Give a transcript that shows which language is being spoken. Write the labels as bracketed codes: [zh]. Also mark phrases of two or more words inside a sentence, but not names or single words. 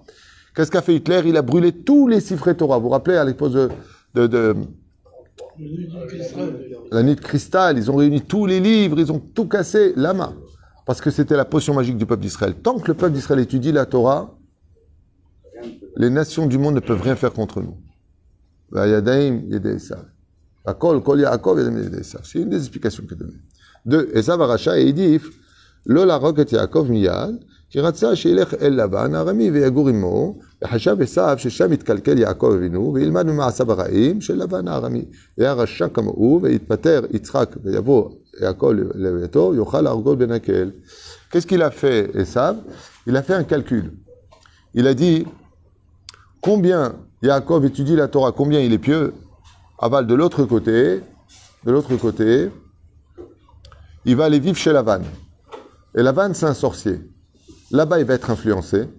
[fr] Qu'est-ce qu'a fait Hitler? Il a brûlé tous les siffrets Torah. Vous vous rappelez à l'époque la nuit de cristal, ils ont réuni tous les livres, ils ont tout cassé, lama. Parce que c'était la potion magique du peuple d'Israël. Tant que le peuple d'Israël étudie la Torah, les nations du monde ne peuvent rien faire contre nous. C'est une des explications qu'il a données. 2. [he] עשו הרשע העדיף, לא להרוג את יעקב מיד, כי רצה שילך אל לבן הארמי ויגור עמו, וחשב עשיו ששם יתקלקל יעקב אבינו, וילמד ממעשיו הרעים של לבן הארמי. והיה רשע כמוהו, ויתפטר יצחק ויבוא יעקב לביתו, יוכל להרגו בנקל. [fr] Qu'est-ce qu'il a fait, Esav? Il a fait un calcul. Il a dit, combien Yaakov étudie la Torah, combien il est pieux? Aval, de l'autre côté, il va aller vivre chez Lavan. Et Lavan, c'est un sorcier. Là-bas, il va être influencé.